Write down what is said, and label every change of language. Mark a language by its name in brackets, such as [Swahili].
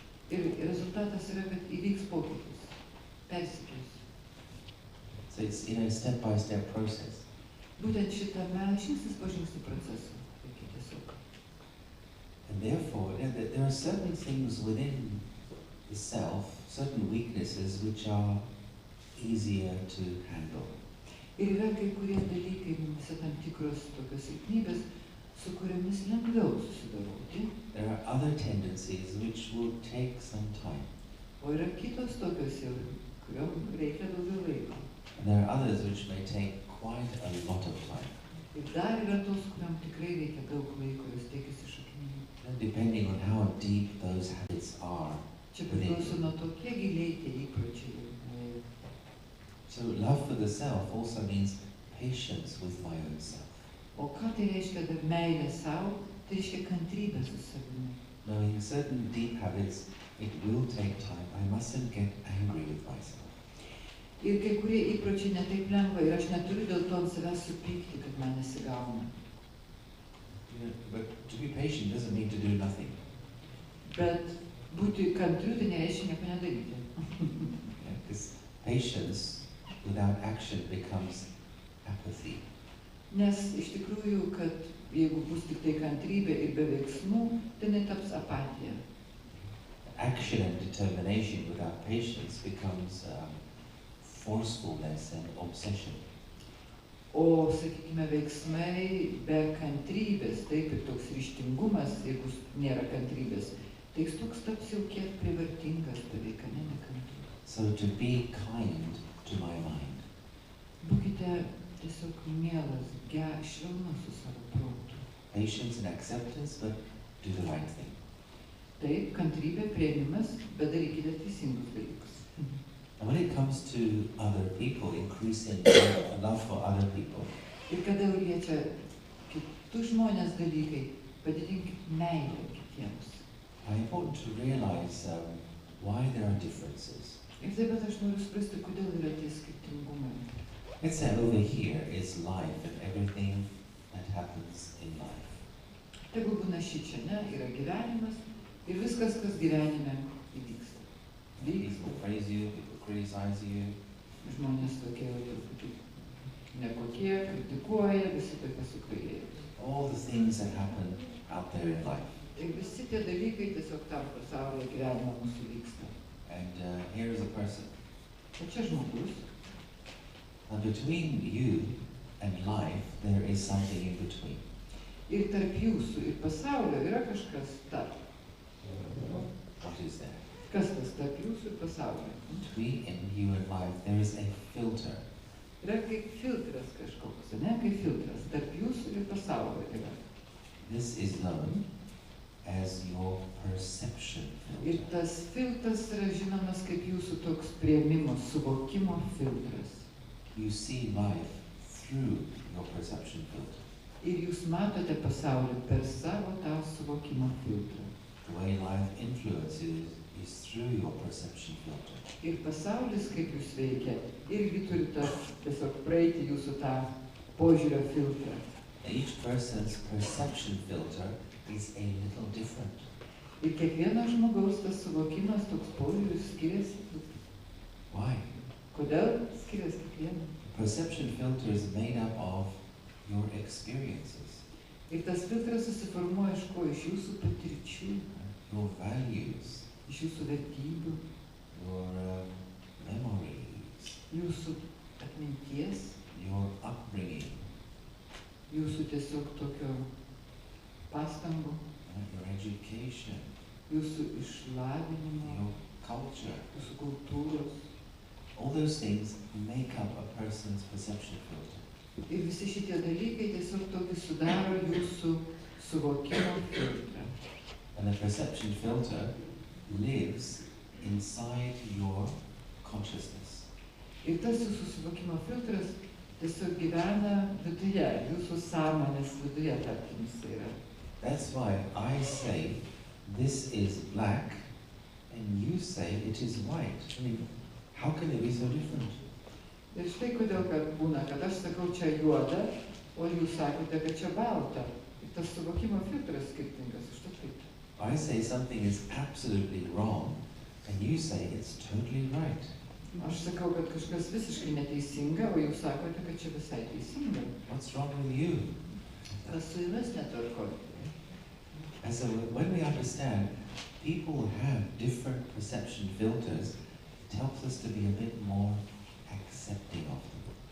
[Lithuanian] ir rezultatas yra, kad įvyks pokytis, persikeis. [English] So it's in a step-by-step process. [Lithuanian] Būtent šitame žingsnis po žingsnį procesą. Reikia tiesiog. [English] And therefore, there are certain things within the self, certain weaknesses which are easier to handle. [Lithuanian] Ir yra kai kurie dalykai, mums tam tikros tokios silpnybės, su kuriomis lengviau susidoroti. [English] There are other tendencies which will take some time. [Lithuanian] O yra kitos tokios jau, kuriom reikia daugiau laiko. [English] And there are others which may take quite a lot of time. [Lithuanian] Ir dar yra tos, kuriam tikrai reikia daug laiko, jos tiek įsišaknyti. [English] And depending on how deep those habits are. [Lithuanian] Čia priklauso nuo to, kiek giliai tie įpročiai. [English] So love for the self also means patience with my own self. [Lithuanian] O ką tai reiškia dar meilė savo? Tai reiškia kantrybę su savimi. [English] Knowing certain deep habits, it will take time. I mustn't get angry with myself. [Lithuanian] Ir kai kurie įpročiai netaip lengva ir aš neturiu dėl to ant savęs supykti, kad man nesigauna. [English] But to be patient doesn't mean to do nothing. [Lithuanian] Bet būti kantriu tai nereiškia nieko nedaryti. [English] Because patience without action becomes apathy. [Lithuanian] Nes iš tikrųjų, kad jeigu bus tik tai kantrybė ir be veiksmų, tai netaps apatija. [English] Action and determination without patience becomes forcefulness and obsession. [Lithuanian] O, sakykime, veiksmai be kantrybės, taip ir toks ryžtingumas, jeigu nėra kantrybės, tai jis toks taps jau kiek privartingas beveik, nekantrus. [English] So to be kind to my mind. [Lithuanian] Būkite tiesiog mielas, švelnus su savo protu. [English] Patience and acceptance, but do the right thing. [Lithuanian] Taip, kantrybė, priėmimas, bet darykite teisingus dalykus. [English] And when it comes to other people, increasing love for other people, [Lithuanian] Ir kada jau liečia kitus žmonės dalykai, padidinkit meilę kitiems. [English] it's important to realize why there are differences. [Lithuanian] Ir taip pat aš noriu suprasti, kodėl yra tie skirtingumai. [English] Let's say over here is life and everything that happens in life. [Lithuanian] Tegul būna šičia, ne, yra gyvenimas ir viskas, kas gyvenime įvyksta. [English] People praise you, people criticize you. [Lithuanian] Žmonės tokie truputį nekokie, kritikuoja, visi tokie sukvailėjai. [English] All the things that happen out there in life. [Lithuanian] Ir visi tie dalykai tiesiog tam pasaulyje gyvenime mūsų vyksta. [English] And here is a person. [Lithuanian] O čia žmogus. [English] Now between you and life, there is something in between. [Lithuanian] Ir tarp jūsų ir pasaulio yra kažkas tarp. [English] What is there? [Lithuanian] Kas tas tarp jūsų ir pasaulio? [English] Between you and life, there is a filter. [Lithuanian] Yra kaip filtras kažkoks, ne? Kaip filtras. Tarp jūsų ir pasaulio yra. [English] This is known as your perception [Lithuanian] Ir [English] filter. [Lithuanian] tas filtras yra žinomas kaip jūsų toks priėmimo, suvokimo filtras. [English] You see life through your perception filter. [Lithuanian] Ir jūs matote pasaulį per savo tą suvokimo filtrą. [English] The way life influences is through your perception filter. [Lithuanian] Ir pasaulis, kaip jūs veikia, irgi turi tas tiesiog praeiti jūsų tą požiūrio filtrą. [English] Each person's perception filter is a little different. [Lithuanian] Ir kiekvieno žmogaus tas suvokimas, toks požiūris skiriasi. [English] Why? [Lithuanian] Kodėl skiriasi kiekvieno? [English] Perception filter is made up of your experiences, [Lithuanian] Ir tas filtras susiformuoja iš ko? Iš jūsų patirčių, [English] your values, [Lithuanian] iš jūsų vertybių, [English] your memories, [Lithuanian] jūsų atminties, [English] your upbringing, [Lithuanian] jūsų tiesiog tokio pastangų, [English] your education, [Lithuanian] jūsų išlavinimo, [English] your culture. [Lithuanian] jūsų kultūros. [English] All those things make up a person's perception filter. [Lithuanian] Ir visi šitie dalykai tiesiog tokį sudaro jūsų suvokimo filtrą. [English] And the perception filter lives inside your consciousness. [Lithuanian] Ir tas jūsų suvokimo filtras tiesiog gyvena viduje, jūsų sąmonės viduje, tarkim, jis yra. [English] That's why I say this is black and you say it is white. I mean, how can it be so different? [Lithuanian] Ir štai kodėl kad būna, kad aš sakau čia juoda, o jūs sakote, kad čia balta. Ir tas suvokimo filtras skirtingas, už to taip. [English] I say something is absolutely wrong and you say it's totally right. [Lithuanian] Aš sakau, kad kažkas visiškai neteisinga, o jūs sakote, kad čia visai teisinga. [English] What's wrong with you? [Lithuanian] Kas su jumis netvarkoja? [English] And so when we understand people have different perception filters, it helps us to be a bit more accepting of them.